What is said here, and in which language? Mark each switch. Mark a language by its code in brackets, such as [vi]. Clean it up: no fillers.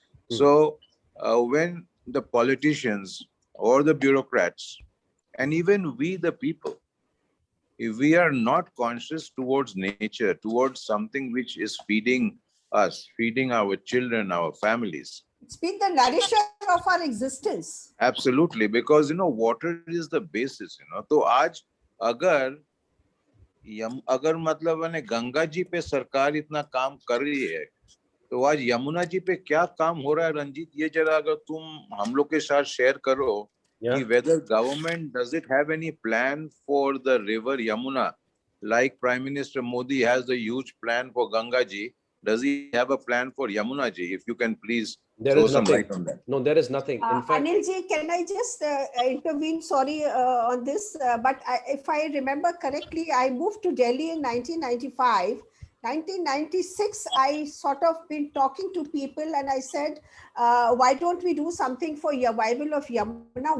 [en] So when the politicians or the bureaucrats and even we the people, if we are not conscious towards nature, towards something which is feeding us, feeding our children, our families. It's been the nourisher of our existence. Absolutely, because water is the basis. [hi] तो आज अगर मतलब है गंगा जी पे सरकार इतना काम कर रही है, तो आज यमुना जी पे क्या काम हो रहा है रंजीत, ये जरा अगर तुम हम लोग के साथ शेयर करो कि [en] whether government does it have any plan for the river Yamuna, like Prime Minister Modi has a huge plan for Ganga ji, does he have a plan for Yamuna ji? If you can please throw some light on that. No, there is nothing. In fact, Anilji, can I just intervene? Sorry on this, but if I remember correctly, I moved to Delhi in 1995. 1996, I sort of been talking to people and I said, why don't we do something for revival of Yamuna?